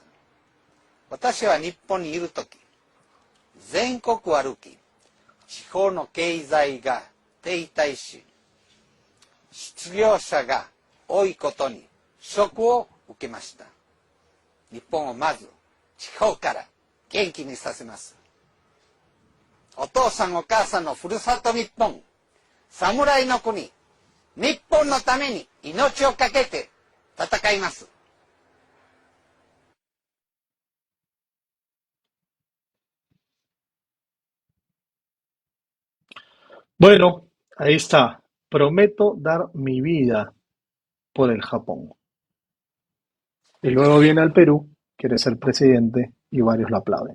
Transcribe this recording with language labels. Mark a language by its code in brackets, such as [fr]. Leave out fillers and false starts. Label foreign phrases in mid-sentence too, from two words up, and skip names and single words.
[ja] 私は日本にいるとき、全国を歩き、地方の経済が停滞し、失業者が多いことにショックを受けました。日本をまず地方から元気にさせます。お父さんお母さんのふるさと日本、侍の国、日本のために命を懸けて戦います。 [es] Bueno, ahí está. Prometo dar mi vida por el Japón. Y luego viene al Perú, quiere ser presidente y varios lo aplauden.